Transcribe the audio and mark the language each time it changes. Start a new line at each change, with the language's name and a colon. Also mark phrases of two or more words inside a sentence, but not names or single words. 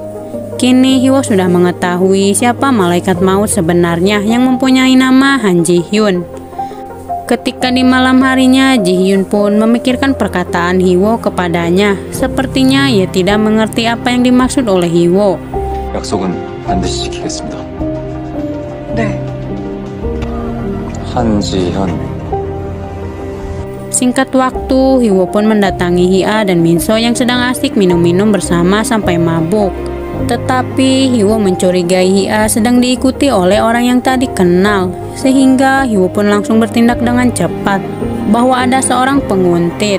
Indonesian: Kini Hyo sudah mengetahui siapa malaikat maut sebenarnya yang mempunyai nama Han Ji-hyun. Ketika di malam harinya, Ji-hyun pun memikirkan perkataan Hyo kepadanya. Sepertinya ia tidak mengerti apa yang dimaksud oleh Hyo.
Korean: 약속은 반드시 지키겠습니다. 네. 한지현.
Indonesian: Singkat waktu, Hyo pun mendatangi Hia dan Minso yang sedang asik minum-minum bersama sampai mabuk. Tetapi Hyo mencurigai Hia sedang diikuti oleh orang yang tadi kenal, sehingga Hyo pun langsung bertindak dengan cepat bahwa ada seorang penguntit.